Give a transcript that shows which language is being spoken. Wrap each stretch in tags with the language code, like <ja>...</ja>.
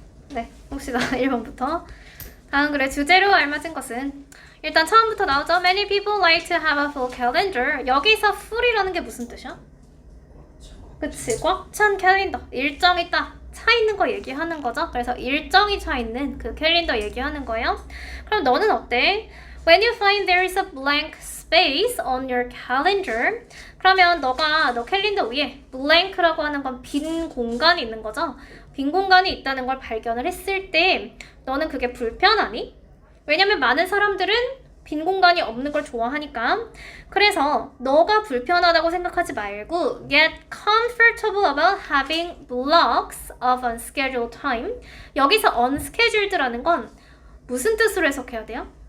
<ko>네, 봅시다. 1번부터. 다음 글의 주제로 알맞은 것은 일단 처음부터 나오죠.</ko> <en>Many people like to have a full calendar.</en> <ko>여기서 full이라는 게 무슨 뜻이야? 그치, 꽉 찬 캘린더. 일정이 딱 차 있는 거 얘기하는 거죠. 그래서 일정이 차 있는 그 캘린더 얘기하는 거예요. 그럼 너는 어때?</ko> <en>When you find there is a blank space on your calendar,</en> <ko>그러면 너 캘린더 위에 blank라고 하는 건 빈 공간이 있는 거죠. 빈 공간이 있다는 걸 발견을 했을 때 너는 그게 불편하니? 왜냐면 많은 사람들은 빈 공간이 없는 걸 좋아하니까. 그래서 너가 불편하다고 생각하지 말고</ko> <en>get comfortable about having blocks of unscheduled time.</en> <ko>여기서 unscheduled라는 건 무슨 뜻으로 해석해야 돼요?</ko>